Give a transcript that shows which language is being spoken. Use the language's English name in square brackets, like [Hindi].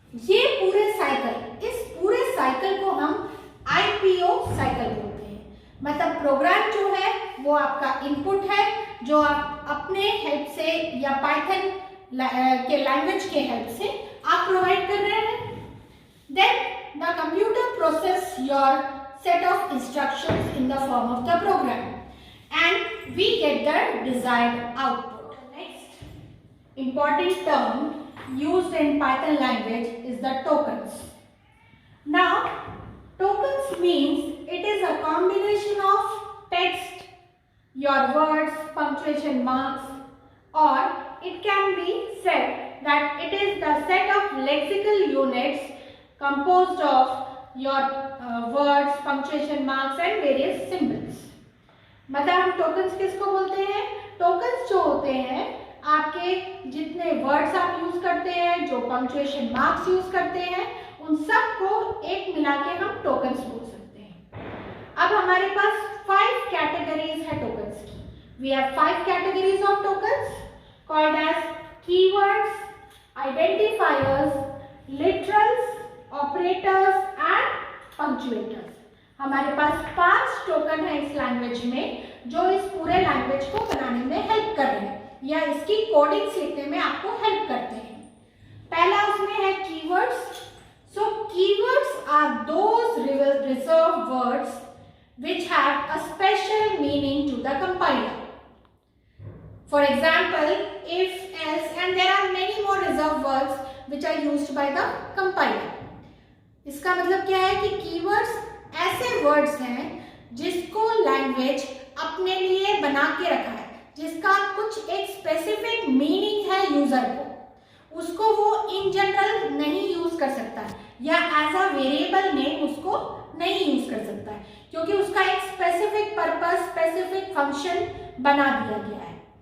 [Hindi] ये पूरे साइकिल, इस पूरे साइकिल को हम IPO साइकिल बोलते हैं। मतलब प्रोग्राम जो है वो आपका इनपुट है जो आप अपने हेल्प से या पाइथन के लैंग्वेज के हेल्प से आप प्रोवाइड कर रहे हैं। [English] Then the computer process your set of instructions in the form of the program and we get the desired output. The next important term used in Python language is the tokens. Now tokens means it is a combination of text, your words, punctuation marks, or it can be said that it is the set of lexical units composed of your words, punctuation marks and various symbols. [Hindi] मतलब हम tokens किसको बोलते हैं? tokens जो होते हैं आपके जितने words आप यूज करते हैं, जो punctuation marks यूज करते हैं, उन सब को एक मिला के हम tokens बोल सकते हैं। अब हमारे पास 5 categories है tokens की। [English] We have 5 categories of tokens called as keywords, identifiers, literals, operators and punctuators. [Hindi] हमारे पास 5 टोकन है इस लैंग्वेज में जो इस पूरे लैंग्वेज को बनाने में हेल्प कर रहे हैं या इसकी कोडिंग सीखने में आपको हेल्प करते हैं। पहला उसमें है keywords. [English] So keywords are those reserved words which have a special meaning to the compiler. For example, if, else, and there are many more reserved words which are used by the compiler. [Hindi] इसका मतलब क्या है कि keywords ऐसे words हैं जिसको language अपने लिए बना के रखा है, जिसका कुछ एक specific meaning है यूजर को, उसको वो इन जनरल नहीं यूज कर सकता है या [English] as a variable name [Hindi] उसको नहीं यूज कर सकता है, क्योंकि उसका एक स्पेसिफिक पर्पस, स्पेसिफिक फंक्शन बना दिया गया है।